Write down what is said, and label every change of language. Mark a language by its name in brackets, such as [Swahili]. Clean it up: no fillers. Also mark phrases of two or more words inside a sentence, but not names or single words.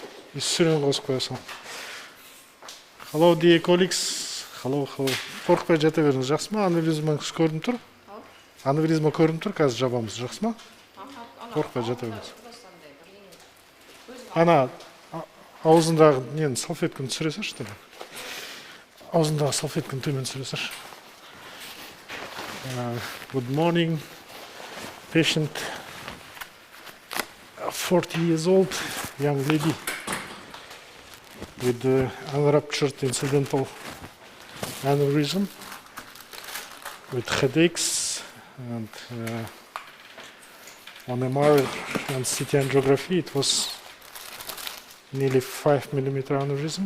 [Kazakh] Сүрен қосып қоясың. [English] Hello dear colleagues. Hello. [Kazakh] Қорқпай жата беріңіз, жақсы ма? Аневризмаңыз көрініп тұр? Аневризма көрініп тұр, қазір жабамыз, жақсы ма? Қорқпай жата беріңіз. Ана аузындағы нені салфетканы түсіресірші. Аузындағы салфетканы төмен түсіресірші. [English] Good morning, patient, 40 years old, young lady with unruptured incidental aneurysm, with headaches, and on MR and CT angiography it was nearly 5 millimeter aneurysm.